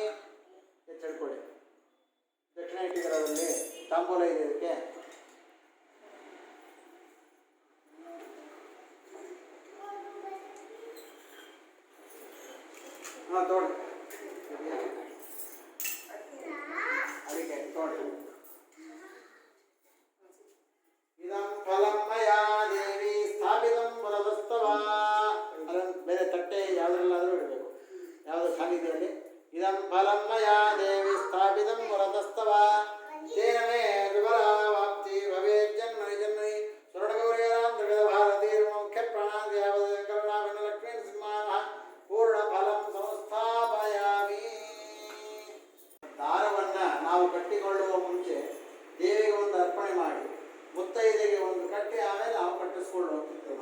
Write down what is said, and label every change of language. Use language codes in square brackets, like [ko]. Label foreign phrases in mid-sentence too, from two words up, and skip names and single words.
[kn] ಎಚ್ಚರಿಕೊಳ್ಳಿ, ದಕ್ಷಿಣ ಇಟ್ಟಿದ್ದರಲ್ಲಿ ತಾಂಬೂಲ ಇದೆ ಇದಕ್ಕೆ. ಹಾಂ ತೋಡಿ ಅದಕ್ಕೆ ತೋಡಿ. [sa] ಇದಂ ಫಲಂ ಮಯಾ ದೇವಿ ಸ್ಥಾಪಿತಂ ವರದಸ್ತವ. [kn] ಅದನ್ನು ಬೇರೆ ತಟ್ಟೆ ಯಾವುದ್ರಲ್ಲಾದರೂ ಇಡಬೇಕು, ಯಾವುದು ಖಾಲಿದೆಯಲ್ಲಿ. [sa] ಇದಂ ಫಲಂ ಮಯಾ ದೇವಿ ಸ್ಥಾಪಿತಂ ವರದಸ್ತವ ತೇನ ಮೇ ವಿಫಲಾವಾಪ್ತಿ ಭವೇತ್ ಜನ್ಮನಿ ಜನ್ಮನಿ ಸ್ವರ್ಣಗೌರಿಯರಾಂತರ್ಗತ ಭಾರತೀ ಮುಖ್ಯ ಪ್ರಾಣಾದ್ಯಾವದ ಕರುಣಾಭಿನ ಲಕ್ಷ್ಮೀ ಸಿಂಹಾನ ಪೂರ್ಣ ಫಲಂ ಸಂಸ್ಥಾಪಯಾಮಿ. [kn] ದಾರವನ್ನು ನಾವು ಕಟ್ಟಿಕೊಳ್ಳುವ ಮುಂಚೆ ದೇವಿಗೆ ಒಂದು ಅರ್ಪಣೆ ಮಾಡಿ, ಮುತ್ತೈದೆಗೆ ಒಂದು ಕಟ್ಟಿ ಆಮೇಲೆ ನಾವು ಕಟ್ಟಿಸ್ಕೊಂಡು ಹೋಗ್ತಿರ್ತೇವೆ.